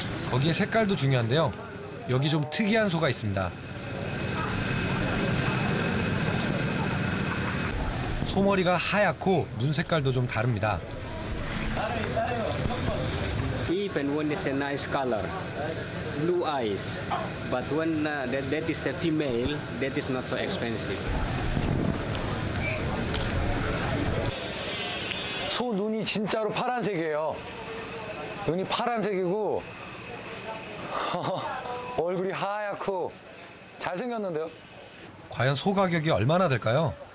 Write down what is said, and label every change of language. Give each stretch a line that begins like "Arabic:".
Korean: 거기에 색깔도 중요한데요. 여기 좀 특이한 소가 있습니다. 소머리가 하얗고 눈 색깔도 좀 다릅니다.
English: Even one is a nice color, blue eyes, but when that is a female, that is not so expensive.
Korean: 소 눈이 진짜로 파란색이에요. 눈이 파란색이고 얼굴이 하얗고 잘생겼는데요. 과연 소 가격이 얼마나 될까요?